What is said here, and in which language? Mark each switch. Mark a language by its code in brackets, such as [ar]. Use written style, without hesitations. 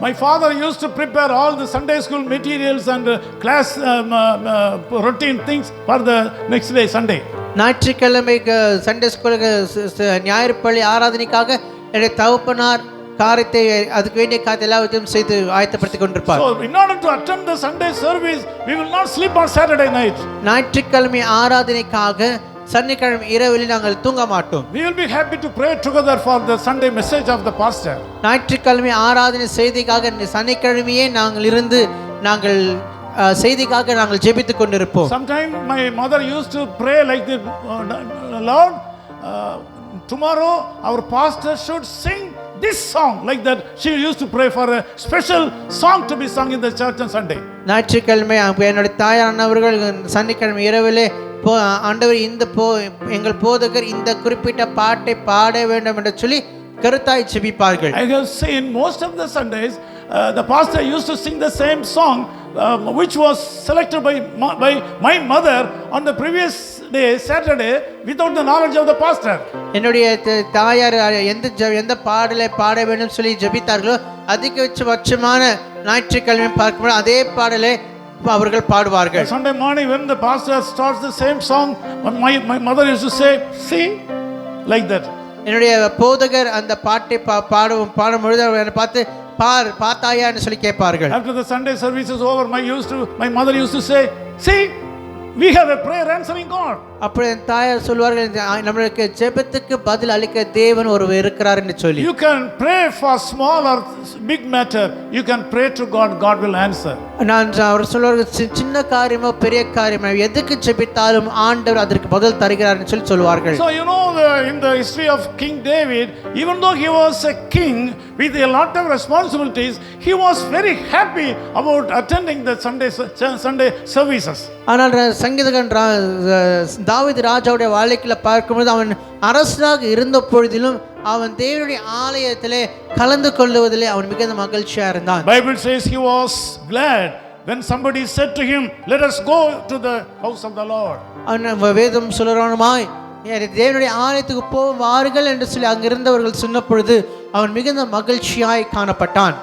[en] My father used to prepare all the Sunday school materials and class routine things for the next day Sunday. [ta] ஞாயிற்றுக்கிழமைக்கு Sunday ஸ்கூலுக்கு ஞாயிறு பள்ளி ஆராதனைக்காக என்னுடைய தகப்பனார் காரியத்தை அதுக்கு வேண்டிய காரியத்தை எல்லாத்தையும் செய்து ஆயத்தப்படுத்திக் கொண்டிருப்பார். [en] So in order to attend the Sunday service we will not sleep on Saturday night. [ta] ஞாயிற்றுக்கிழமை ஆராதனைக்காக சனிக்கிழமை இரவில் நாங்கள் தூங்க மாட்டோம். [en] We will be happy to pray together for the Sunday message of the pastor. [ta] ஞாயிற்றுக்கிழமை ஆராதனை செய்திக்காக சனிக்கிழமையே நாங்கள் இருந்து நாங்கள் செய்திக்காக நாங்கள் ஜெபித்துக் கொண்டிருப்போம். [en] Sometime my mother used to pray like the Lord, tomorrow our pastor should sing this song, like that. She used to pray for a special song to be sung in the church on Sunday. [ta] ஞாயிற்றுக்கிழமை என்னுடைய தாயானவர்கள் சனிக்கிழமை இரவிலே ஆண்டவர் எங்கள் போதகர் இந்த குறிப்பிட்ட பாட்டை பாட வேண்டும் என்று சொல்லி கருத்தாய் ஜெபிப்பார்கள். [en] I have seen most of the Sundays the pastor used to sing the same song which was selected by my mother on the previous day Saturday without the knowledge of the pastor. [ta] என்னுடைய தாயார் எந்த பாடலை பாட வேண்டும் சொல்லி ஜெபித்தார்களோ அதிகபட்சமான ஞாயிற்றுக்கிழமை பார்க்கும்போது அதே பாடலை அவர்கள் பாடுவார்கள். [en] Sunday morning when the pastor starts the same song, my mother used to say, "See," like that. [ta] என்னுடைய போதகர் அந்த பாட்டை பாடும் பொழுது அவரை பார்த்து பார்த்தாயான்னு சொல்லி கேட்பார்கள். [en] After the Sunday service is over, my mother used to say, "See, we have a prayer answering God." [ta] அப்படி என் தாயார் சொல்வார்கள், நம்மளுக்கு ஜெபத்துக்கு பதில் அளிக்க தேவன் ஒருவர் இருக்கிறார் என்று சொல்லி. [en] You can pray for small or big matter. You can pray to God. God will answer. [ta] அவர் சொல்வார்கள், சின்ன காரியமோ பெரிய காரியமோ எதுக்கு ஜெபித்தாலும் ஆண்டவர் அதற்கு பதில் தருகிறார் என்று சொல்லி சொல்வார்கள். [en] So you know, in the history of King David, even though he was a king with a lot of responsibilities, he was very happy about attending the Sunday services. [ta] ஆனால் சங்கீதகன் தாவீது ராஜாவுடைய வாழ்க்கையில் பார்க்கும்போது அவன் அரசனாக இருந்த பொழுதிலும் அவன் தேவனுடைய ஆலயத்திலே கலந்து கொள்வதிலே அவன் மிகுந்த மகிழ்ச்சியா இருந்தான். [en] Bible says he was glad when somebody said to him, "Let us go to the house of the Lord." [ta] அவன் வேதம் சொல்றானுமாய் தேவனுடைய ஆலயத்துக்கு போவார்கள் என்று சொல்லி அங்கிருந்தவர்கள் சொன்ன பொழுது அவன் மிகுந்த மகிழ்ச்சியாய் காணப்பட்டான்.